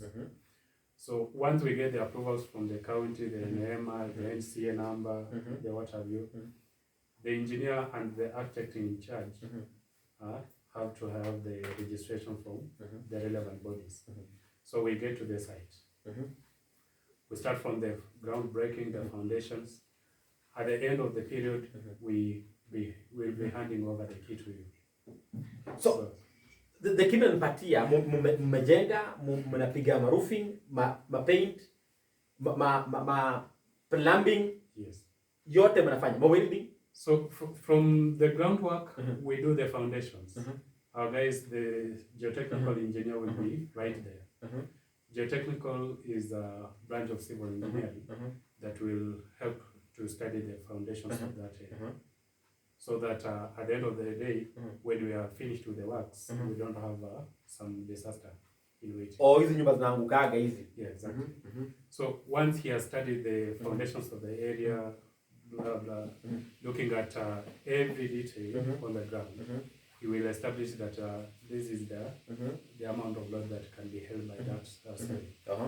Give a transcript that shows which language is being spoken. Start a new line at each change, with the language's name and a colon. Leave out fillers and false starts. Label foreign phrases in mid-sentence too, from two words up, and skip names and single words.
English: So once we get the approvals from the county, the NEMA, the NCA number, the what have you, the engineer and the architect in charge have to have the registration from the relevant bodies. So we get to the site. We start from the groundbreaking, the foundations. At the end of the period, we'll be handing over the key to you. So the key
Swahili: mnapatia, mmejenga, mnapiga ma roofing, ma paint, ma plumbing.
English: Yes.
Swahili: Yote mnafanya, ma welding.
English: So from the groundwork, we do the foundations. Our guys, the geotechnical engineer will be right there. Geotechnical is a branch of civil engineering that will help to study the foundations of that area. So that at the end of the day, when we are finished with the works, we don't have some disaster in which.
Swahili: Oh, hizi nyumba zinaangukaga hizi.
English: Yeah, exactly. So once he has studied the foundations of the area, blah blah, looking at every detail on the ground, he will establish that this is the amount of load that can be held by that site.